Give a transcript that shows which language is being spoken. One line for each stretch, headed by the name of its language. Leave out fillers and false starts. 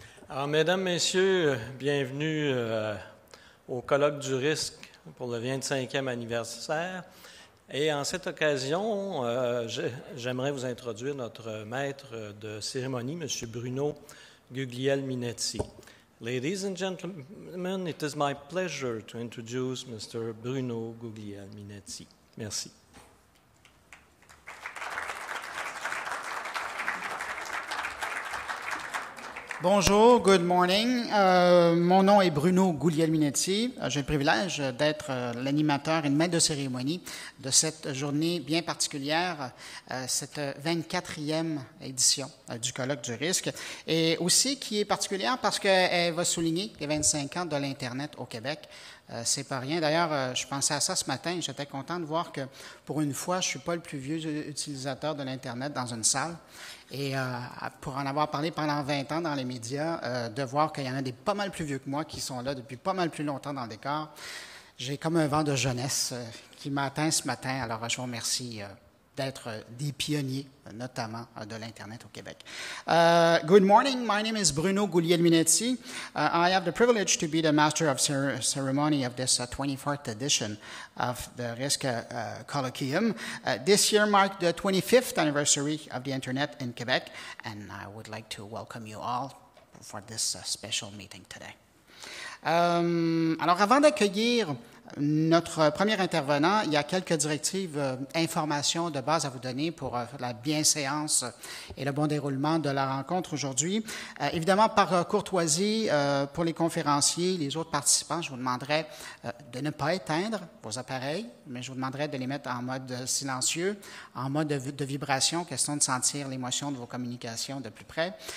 French: Alors, mesdames, messieurs, bienvenue au colloque du risque pour le 25e anniversaire. Et en cette occasion, j'aimerais vous introduire notre maître de cérémonie, M. Bruno Guglielminetti.
English: Ladies and gentlemen, it is my pleasure to introduce Mr.
French: Bruno Guglielminetti. Merci. Bonjour,
English: good morning.
French: Mon nom est Bruno Guglielminetti. J'ai le privilège d'être l'animateur et le maître de cérémonie de cette journée bien particulière, cette 24e édition du colloque du risque, et aussi qui est particulière parce qu'elle va souligner les 25 ans de l'Internet au Québec. C'est pas rien. D'ailleurs, je pensais à ça ce matin et j'étais content de voir que, pour une fois, je ne suis pas le plus vieux utilisateur de l'Internet dans une salle. Et pour en avoir parlé pendant 20 ans dans les médias, de voir qu'il y en a des pas mal plus vieux que moi qui sont là depuis pas mal plus longtemps dans le décor, j'ai comme un vent de jeunesse qui m'a atteint ce matin. Alors, je vous remercie d'être des pionniers, notamment de l'Internet au Québec.
English: Good morning, my name is Bruno Guglielminetti. I have the privilege to be the master of ceremony of this 24th edition of the RISC Colloquium. This year marked the 25th anniversary of the Internet in Quebec, and I would like to welcome you all for this special meeting today.
French: Alors, avant d'accueillir notre premier intervenant, il y a quelques directives, informations de base à vous donner pour la bienséance et le bon déroulement de la rencontre aujourd'hui. Évidemment, par courtoisie, pour les conférenciers, les autres participants, je vous demanderai de ne pas éteindre vos appareils, mais je vous demanderai de les mettre en mode silencieux, en mode de vibration, question de sentir l'émotion de vos communications de plus près.